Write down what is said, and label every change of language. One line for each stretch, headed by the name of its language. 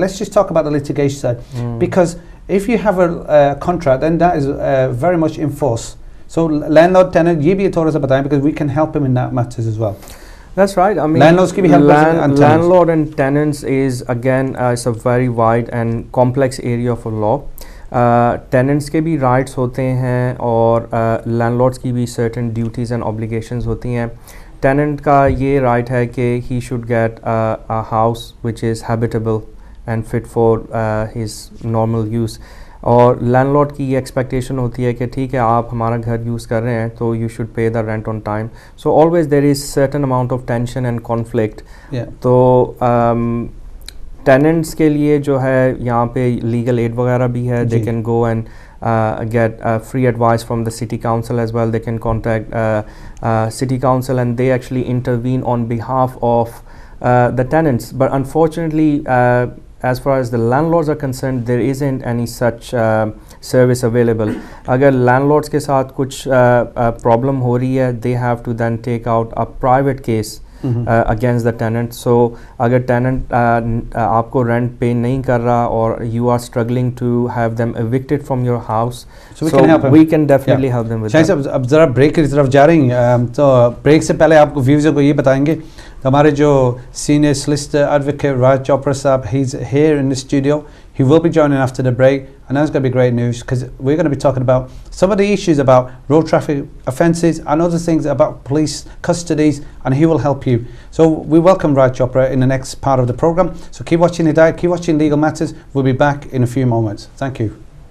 English: Let's just talk about the litigation side, because if you have a contract, then that is very much enforced. So landlord, tenant,
Hindi: ये भी थोड़ा सा बताएं,
English: because we can help him in that matters as well. That's right. I mean, landlords की भी help and landlord and tenants is again it's a very wide and complex area of law.
Hindi: Tenants के भी rights होते हैं और landlords की भी certain duties and obligations होती हैं.
English: Tenant का ये right है कि he should get a house which is habitable and fit for his normal use.
Hindi: और लैंडलॉर्ड की ये एक्सपेक्टेशन होती है कि ठीक है, आप हमारा घर यूज़ कर रहे हैं तो
English: You should pay the rent on time. So always there is certain amount of tension and conflict.
Hindi: तो टेनेंट्स के लिए जो है यहाँ पे लीगल एड वगैरह भी है.
English: They can go and get free advice from the city council as well. They can contact city council and they actually intervene on behalf of the tenants. But unfortunately, as far as the landlords are concerned, there isn't any such service available.
Hindi: अगर landlords के साथ कुछ problem हो रही है,
English: they have to then take out a private case against the tenant. So अगर tenant आपको rent pay नहीं कर रहा और you are struggling to have them evicted from your house, we can definitely help them with that.
Hindi: शायद अब ज़रा break की तरफ जा रही हैं, तो ब्रेक से पहले आपको व्यूज़र को ये बताएंगे हमारे जो senior solicitor advocate Raj Chopra Saab,
English: he's here in the studio. He will be joining after the break, and that's going to be great news because we're going to be talking about some of the issues about road traffic offences and other things about police custodies, and he will help you. So we welcome Raj Chopra in the next part of the programme. So keep watching Hidayat, keep watching Legal Matters. We'll be back in a few moments. Thank you.